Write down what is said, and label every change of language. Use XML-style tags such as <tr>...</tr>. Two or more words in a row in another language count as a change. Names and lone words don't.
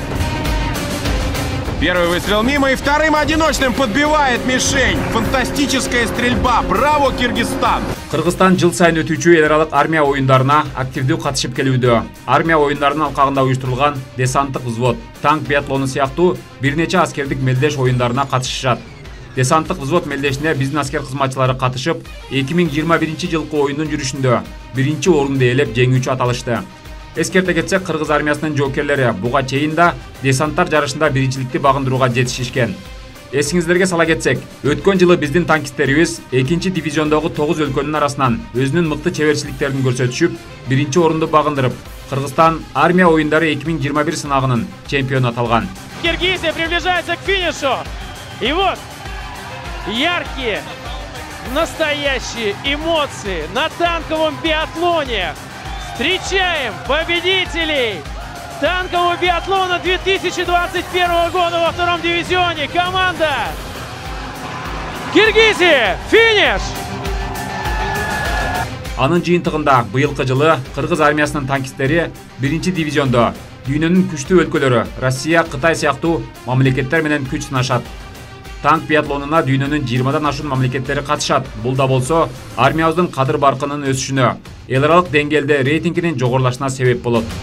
<ru>Первый выстрел мимо и вторым одиночным подбивает мишень. Фантастическая стрельба. Браво, Киргизстан!</ru> <ky>Кыргызстан жыл сайын өтүүчү эл аралык армия оюндарына активдүү катышып келүүдө. Армия оюндарынын алкагында уюштурулган десанттык взвод, танк биатлону сыяктуу бир нече аскердик мелдеш оюндарына катышышат. Десанттык взвод мелдешине биздин аскер кызматчылары катышып, 2021 жылкы оюндун жүрүшүндө биринчи орунду ээлеп жеңүүчү аталышты. Эскерте кетсек, Кыргыз армиясынын жоокерлери буга чейин да десанттар жарышында биринчиликти багындырууга жетишишкен. Эсиңиздерге сала кетсек, өткөн жылы биздин танкисттерибиз 2 дивизиондогу 9 өлкөнүн арасынан өзүнүн мыкты чеберчиликтерин көрсөтүшүп, биринчи орунду багындырып, Кыргызстан армия оюндары 2021 сынагынын чемпиону аталган.</ky> <ru>Киргизия приближается к финишу. И вот яркие, настоящие эмоции на танковом биатлоне. Встречаем победителей танкового биатлона 2021 года во втором дивизионе. Команда Киргизия. Финиш!</ru> <ky>Анын жыйынтыгында быйылкы жылы Кыргыз армиясынын танкисттери биринчи дивизиондо дүйнөнүн күчтүү өлкөлөрү Россия, Кытай сыяктуу мамлекеттер менен күч сынашат. Танк биатлонуна дүйнөнүн 20дан ашуун мамлекеттери катышат. Бул да болсо армиябыздын кадыр баркынын өсүшүнө, эл аралык деңгээлде рейтингинин жогорулашына себеп болот.</ky>